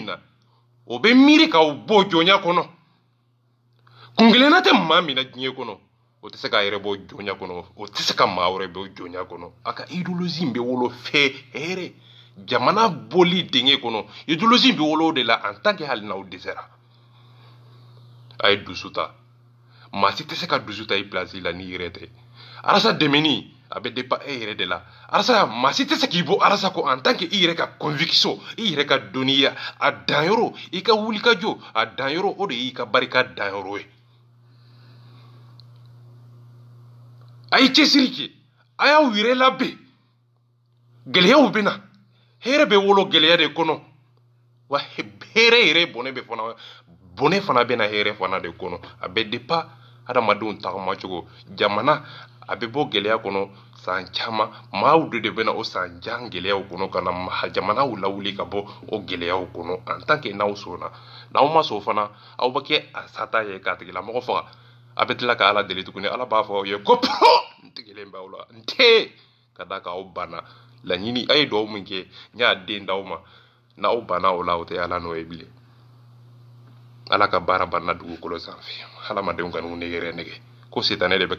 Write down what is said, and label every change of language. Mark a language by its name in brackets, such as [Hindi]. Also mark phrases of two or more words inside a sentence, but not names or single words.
[Bambara] na o bɛ miiri k'aw bɔ jɔnya kɔnɔ kunkelenna tɛ maa min na diɲɛ kɔnɔ o tɛ se k'a yɛrɛ bɔ jɔnya kɔnɔ o tɛ se ka maa wɛrɛ bɔ jɔnya kɔnɔ a ka idéologie bɛ wolo fɛ hɛrɛ jamana boli dingɛ kɔnɔ idéologie bɛ wolo de la [French] en tant que [Bambara] hali n'aw dɛsɛra a ye dusu ta maa si tɛ se ka dusu ta i place la n'i yɛrɛ tɛ arasa dɛmɛni a bɛ dépend e yɛrɛ de la arasa maa si tɛ se k'i bɔ arasa ko [French] en tant que [Bambara] i yɛrɛ ka conviction i yɛrɛ ka dɔnniya a danyɔrɔ i ka wulikajɔ a danyɔrɔ o de y'i ka barika danyɔrɔ ye a ye cɛsiri kɛ a y'aw yɛrɛ labɛn gɛlɛyaw bɛ na hɛrɛ bɛ wolo gɛlɛya de kɔnɔ wa hɛrɛ yɛrɛ bɔnɛ fana bɛ na hɛrɛ fana de kɔnɔ a bɛ dépend hadamadenw tagamacogo jamana a bɛ bɔ gɛlɛya kɔnɔ san caman maaw de bɛ na o san jan gɛlɛyaw kɔnɔ ka na jamanaw lawuli ka bɔ o gɛlɛyaw kɔnɔ [French] en tant que [Bambara] n'aw sɔnna n'aw ma sɔn fana aw bɛ kɛ a sata ye k'a tigilamɔgɔ faga a bɛ tila ka ala deli tuguni ala b'a fɔ aw ye ko n tigɛlen b'aw la n tɛ ka da k'aw banna laɲini a ye dugawu min kɛ n y'a den d'aw ma n'aw banna o la o tɛ ala n'o ye bilen ala ka baara banna dugukolo sanfɛ hadamadenw ka n'u nɛgɛrɛ nɛgɛ ko sitanɛ de bɛ